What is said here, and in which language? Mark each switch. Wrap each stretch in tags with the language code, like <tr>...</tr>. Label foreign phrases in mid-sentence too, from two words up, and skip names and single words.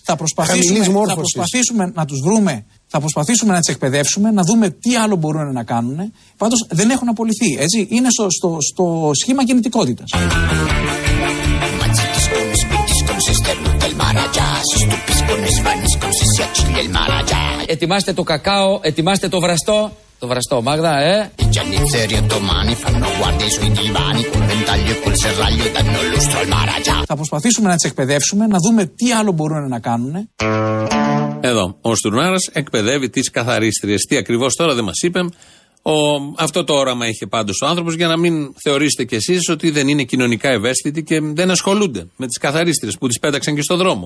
<el>Θα προσπαθήσουμε να τους βρούμε, θα προσπαθήσουμε να τις εκπαιδεύσουμε, να δούμε τι άλλο μπορούν να κάνουν. Πάντως δεν έχουν απολυθεί. Έτσι. Είναι στο σχήμα κινητικότητας. Ετοιμάστε το κακάο, ετοιμάστε το βραστό. Το βραστό, Μάγδα,</el> <it>I giannizzeri ottomani fanno guardia sui divani col ventaglio e col serraglio e danno lustro al Maharaja.</it> <el>Θα προσπαθήσουμε να τις εκπαιδεύσουμε, να δούμε τι άλλο μπορούν να κάνουν. Εδώ, ο Στουρνάρας εκπαιδεύει τις καθαρίστριες. Τι ακριβώς τώρα δεν μας είπε. Αυτό το όραμα είχε πάντως ο άνθρωπος, για να μην θεωρήσετε κι εσείς ότι δεν είναι κοινωνικά ευαίσθητοι και δεν ασχολούνται με τις καθαρίστριες που τις πέταξαν και στο δρόμο.</el>